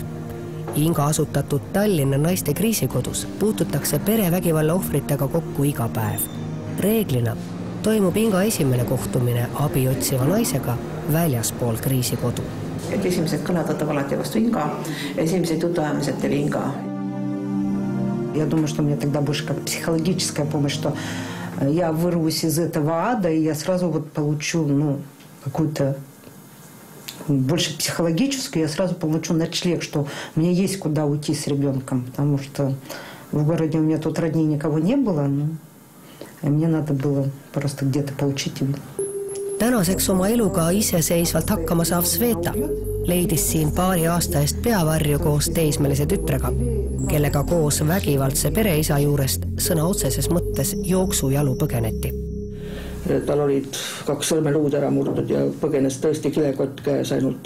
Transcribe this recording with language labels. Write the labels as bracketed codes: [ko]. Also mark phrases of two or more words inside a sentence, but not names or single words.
[et] Inga asutatud Tallinna naiste kriisikodus puututakse perevägivalla ohvritega kokku iga päev. Reeglina toimub Inga esimene kohtumine abi otsiva naisega väljaspool kriisikodu. Esimesed kõned võtab alati vastu Inga, esimesed jutuajamised teeb Inga. [ru] Я думаю, что мне тогда больше как психологическая помощь, что я вырвусь из этого ада, и я сразу вот получу какую-то больше психологическую, я сразу получу ночлег, что у меня есть куда уйти с ребенком, потому что в городе у меня тут родней никого не было, и мне надо было просто где-то получить его. [et] Tänaseks oma eluga iseseisvalt hakkama saav Sveta leidis siin paari aasta eest peavarju koos teismelise tütrega, kellega koos vägivaldse pereisa juurest sõna otseses mõttes jooksujalu põgeneti. Tal olid 2 sõrmeluud ära murdud ja põgenes tõesti kilekott käes ainult.